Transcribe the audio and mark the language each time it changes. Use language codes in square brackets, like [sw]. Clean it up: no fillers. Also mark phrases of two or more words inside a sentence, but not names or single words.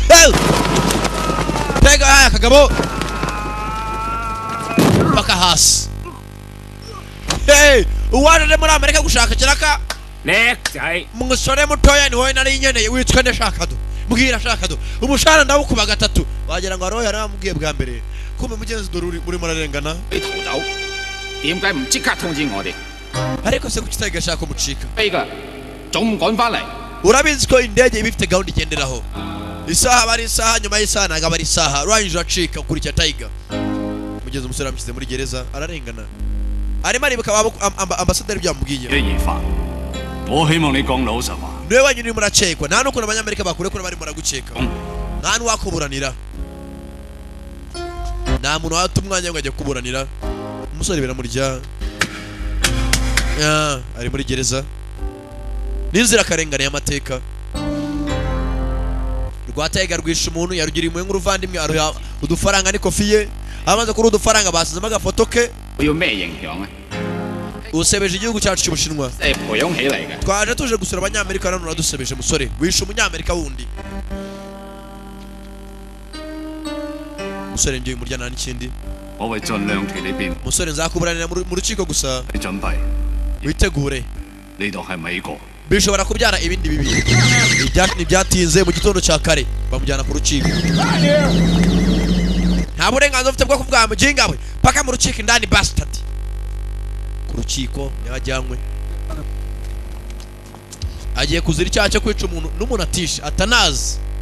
[rw] haya kagabo baka hasi uwaje muri Amerika gushaka kiraka [yue] 叻仔， [rw] umusore mutoya ni wowe nari nyeneye witwa Ndashakado mbwira Shakado umushara ndawukuba gatatu wagira ngo aroya yaramubwiye bwa mbere kumbe mugenzi doruri muri murarengana [yue] 你逃走，點解唔即刻通知我哋？ [rw] ariko se kuki Tiger ashaka kumucika [yue] 飛㗎，仲唔趕翻嚟？ [rw] urabizi ko indege iba ifite gahunda igenderaho isaha bari isaha nyuma y'isaha ntago aba ari isaha urangije uracika ukurikira Tiger mugenzi umusore amushyize muri gereza ararengana arimo aribuka ambasaderi byamubwiye [yue] 嘅夜飯，我希望你講老實話。 [rw] niwe wenyine urimo uracekwa nta n'ukuntu abanyamerika bakurekura barimo baragukeka nta n'uwakuburanira nta muntu wata umwanya ngo ajye kuburanira umusore biramurya ari muri gereza n'inzirakarengane y'amateka rwa Tiger rwishe umuntu yarugiriye impuhwe nk'uruvandimwe aruha udufaranga n'ikofi ye amaze kuri udufaranga basizemo agafoto ke [yue] 我要咩影響啊？ [rw] usebeje igihugu cyacu cy'Ubushinwa [yue] 係培養起嚟嘅。 [rw] twaje tuje gusura abanyamerika none uradusebeje musore wishe umunyamerika wundi musore ngiye umurya nta n'ikindi [yue] 我會盡量企呢邊， [rw] musore nzakuburanira mu rukiko gusa [yue] 你準備 [rw] witegure [yue] 呢度係美國， [rw] bishobora kubyara ibindi bibi ntibyatinze mu gitondo cya kare bamujyana ku rukiko nta burenganzira ufite bwo kuvuga mujinga we paka mu rukiko indani bastard ku rukiko yajyanywe agiye kuzira icyaha cyo kwica umuntu n'umuntu atisha atanazi